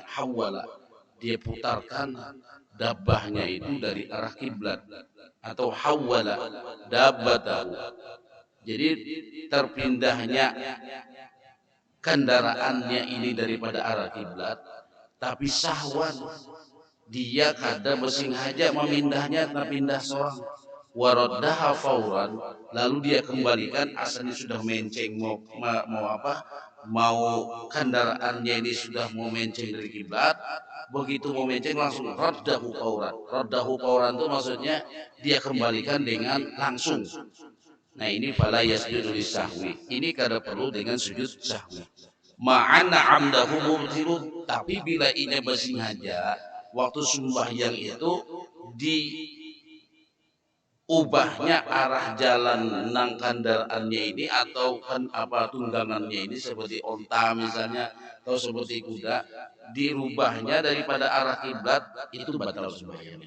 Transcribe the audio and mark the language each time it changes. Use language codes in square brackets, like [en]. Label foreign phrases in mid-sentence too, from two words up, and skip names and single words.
[id] Hawwala, dia putarkan dabbahnya itu dari arah kiblat, atau [ar] hawwala dabbatahu, [id] Jadi terpindahnya kendaraannya ini daripada arah kiblat, tapi sahwan dia kada bersengaja memindahnya, pindah seorang [ar] waraddaha fauran, [id] lalu dia kembalikan asalnya sudah menceng mau apa, mau kendaraannya ini sudah mau menceng dari kiblat, begitu mau menceng langsung [ar] raddahu fauran [id] itu maksudnya dia kembalikan dengan langsung. Nah ini [ar] fala yasjudu lisahwi, [id] ini kada perlu dengan sujud sahwi. [ar] Ma'ana amdahu mubtilun, [id] tapi bila ini bersengaja waktu sembahyang itu diubahnya arah jalan nang kendaraannya ini atau kan apa tunggangannya ini seperti onta misalnya atau seperti kuda, dirubahnya daripada arah kiblat, itu batal sembahyangnya.